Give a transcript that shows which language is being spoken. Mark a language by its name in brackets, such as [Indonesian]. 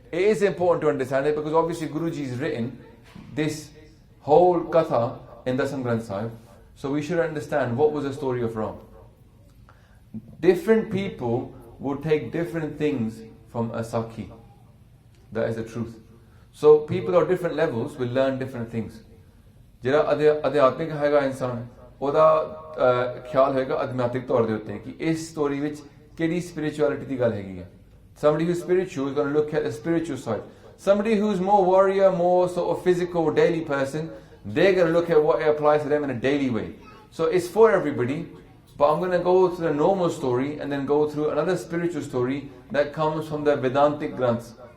[English] It is important to understand it because obviously Guruji has written this whole Katha in Dasam Granth Sahib. So we should understand what was the story of Ram. Different people will take different things from a Sakhi. That is the truth. So people of different levels will learn different things. [Punjabi] ਜਿਹੜਾ ਅਧਿਆਤਮਿਕ ਹੈਗਾ ਇਨਸਾਨ ਉਹਦਾ ਖਿਆਲ ਹੋਏਗਾ ਅਧਿਆਤਮਿਕ ਤੌਰ ਦੇ ਉੱਤੇ ਕਿ ਇਸ ਸਟੋਰੀ ਵਿੱਚ ਕਿਹੜੀ spirituality ਦੀ ਗੱਲ ਹੈਗੀ ਹੈ. [English] Somebody who's spiritual is going to look at the spiritual side. Somebody who's more warrior, more sort of physical, daily person, they're going to look at what applies to them in a daily way. So it's for everybody, but I'm going to go through the normal story and then go through another spiritual story that comes from the Vedantic Granths.